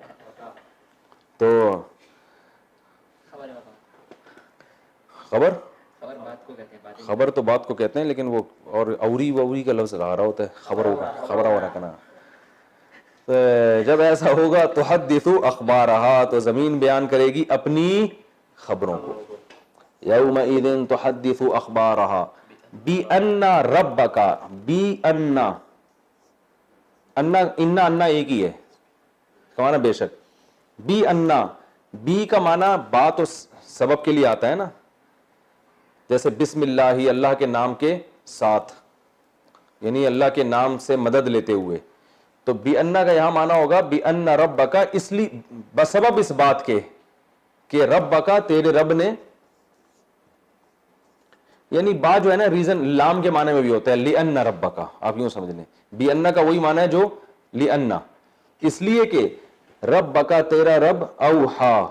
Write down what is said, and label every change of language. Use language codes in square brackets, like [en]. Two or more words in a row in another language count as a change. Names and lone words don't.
[ur] تو خبر خبر تو بات کو کہتے ہیں لیکن وہ اور اوری و اوری کا لفظ آ رہا ہوتا ہے, خبر ہوگا خبر ہو رہا کنا. جب ایسا ہوگا [ar] تحدث اخبارہا, [ur] تو زمین بیان کرے گی اپنی خبروں کو. [ar] يومئذ تحدث أخبارها بأن ربك [ur] बिअन्ना انا انا انا ایک ہی ہے کا معنی بیشک بی انا بی کا معنی با تو سبب کے لیے آتا ہے نا، جیسے بسم اللہ اللہ کے نام کے ساتھ، یعنی اللہ کے نام سے مدد لیتے ہوئے. تو بی انا کا یہاں معنی ہوگا [ar] بأن ربك, [ur] اس لیے بسبب اس بات کے کہ ربک تیرے رب نے، یعنی با جو ہے نا ریزن لام کے معنی میں بھی ہوتا ہے [ar] لأن ربك, [ur] آپ یوں سمجھ لیں بی انا کا وہی معنی ہے جو لی انا، اس لیے کہ ربک تیرا رب اوحی,